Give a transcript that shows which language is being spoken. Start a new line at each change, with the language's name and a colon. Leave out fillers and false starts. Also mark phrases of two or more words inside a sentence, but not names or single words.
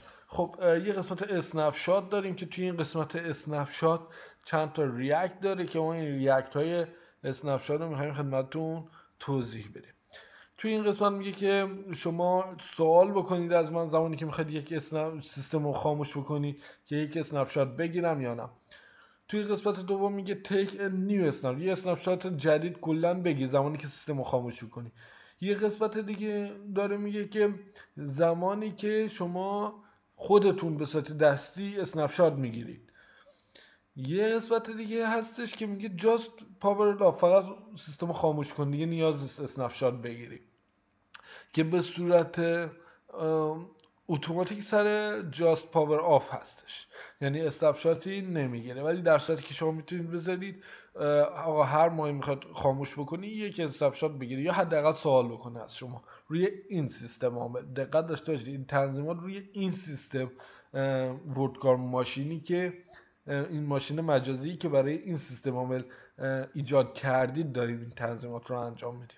Persian: خب یه قسمت اسنپ شات داریم که توی این قسمت اسنپ شات چند تا ریاکت داره که ما این ریاکت های اسنپ شات رو میخوایم خدمتتون توضیح بدیم. توی این قسمت میگه که شما سوال بکنید از من زمانی که میخواید یک سیستم رو خاموش بکنید که یک اسنپ شات بگیرم یا نه. توی قسمت دوم میگه
English: take a new snap،
Persian: یه اسنپ شات جدید کلا بگیر زمانی که سیستم رو خاموش بکنی. یه قسمت دیگه داره میگه که زمانی که شما خودتون به صورت دستی اسنپ شات میگیرید. یه قسمت دیگه هستش که میگه
English: just power off،
Persian: فقط سیستم رو خاموش کن دیگه نیاز نیست اسنپ شات بگیرید، که به صورت اتوماتیک سر
English: just power off
Persian: هستش، یعنی اسنپ شاتی نمیگیره. ولی در صورتی که شما میتونید بذارید آقا هر ماهی میخواد خاموش بکنی یک اسنپ شات بگیره یا حداقل سوال بکنه از شما روی این سیستم عامل. دقت داشته باشید این تنظیمات روی این سیستم وردکار ماشینی که این ماشین مجازی که برای این سیستم عامل ایجاد کردید داریم این تنظیمات رو انجام میدیم.